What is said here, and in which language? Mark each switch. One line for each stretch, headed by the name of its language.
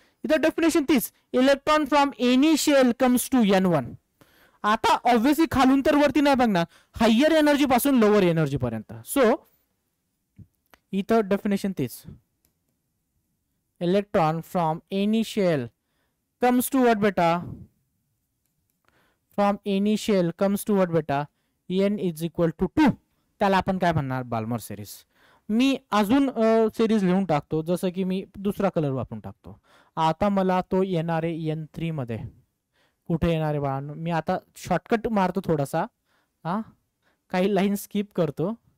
Marathi: इथं डेफिनेशन तीच,
English: Electron from any shell comes to n1.
Marathi: आता ऑब्व्हियसली खालून तर वरती नाही बघणार, हायर एनर्जी पासून लोअर एनर्जी पर्यंत. सो इथं डेफिनेशन तीच,
English: Electron from any shell comes to what beta? From any shell comes to what beta? n is equal to 2.
Marathi: त्याला आपण काय म्हणणार? Balmer series. मी अजून सिरीज लिहून टाकतो, जसं की मी दुसरा कलर वापरून टाकतो. आता मला तो येणार आहे n3 मध्ये. कुठे येणार आहे बाळांनो? मी आता शॉर्टकट मारतो थोडासा, काही लाईन स्किप करतो.